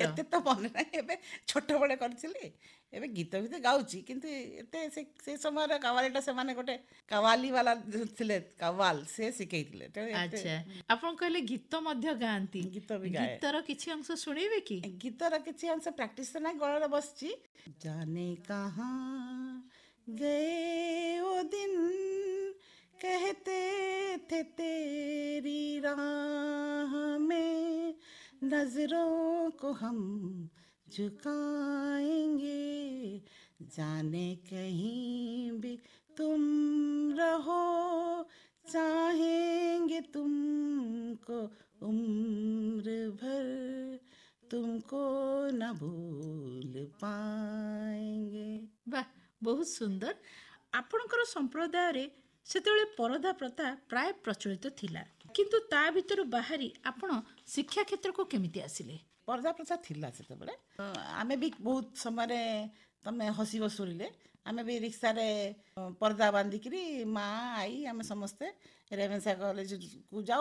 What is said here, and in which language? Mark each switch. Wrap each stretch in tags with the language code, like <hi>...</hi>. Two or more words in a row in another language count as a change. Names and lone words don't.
<or>ଏତେ ତ ମନେ ନାହିଁ, ଏବେ ଛୋଟବେଳେ କରିଥିଲି। ଏବେ ଗୀତ ଫୀତ ଗାଉଛି, କିନ୍ତୁ ଏତେ ସେ ସମୟରେ କୱାଲିଟା ସେମାନେ ଗୋଟେ କୱାଲି ବାଲା ଥିଲେ, କୱାଲ ସେ ଶିଖେଇଥିଲେ। ତେଣୁ ଏତେ ଆଚ୍ଛା। ଆପଣ କହିଲେ ଗୀତ ମଧ୍ୟ ଗାଆନ୍ତି। ଗୀତ ବି ଗାଏ। ଗୀତର କିଛି ଅଂଶ ଶୁଣେଇବେ କି? ଗୀତର କିଛି ଅଂଶ ପ୍ରାକ୍ଟିସ୍ ତ ନାହିଁ, ଗଳାରେ ବସିଛି।</or> <hi>जाने कहाँ गए वो दिन, कहते थे तेरी राह में नजरों को हम झुकाएंगे, जाने कहीं भी तुम रहो, चाहेंगे तुमको उम्र भर, तुमको न भूल पाएंगे।</hi> <or>ବାଃ, ବହୁତ ସୁନ୍ଦର। ଆପଣଙ୍କର ସମ୍ପ୍ରଦାୟରେ ସେତେବେଳେ ପରଦା ପ୍ରଥା ପ୍ରାୟ ପ୍ରଚଳିତ ଥିଲା, କିନ୍ତୁ ତା ଭିତରୁ ବାହାରି ଆପଣ ଶିକ୍ଷା କ୍ଷେତ୍ରକୁ କେମିତି ଆସିଲେ? ପରଦା ପ୍ରଥା ଥିଲା ସେତେବେଳେ। ଆମେ ବି ବହୁତ ସମୟରେ, ତମେ ହସିବ ଶୁଣିଲେ, ଆମେ ବି ରିକ୍ସାରେ ପରଦା ବାନ୍ଧିକିରି ମା ଆଈ ଆମେ ସମସ୍ତେ ରେଭେନ୍ସା କଲେଜକୁ ଯାଉ।</or>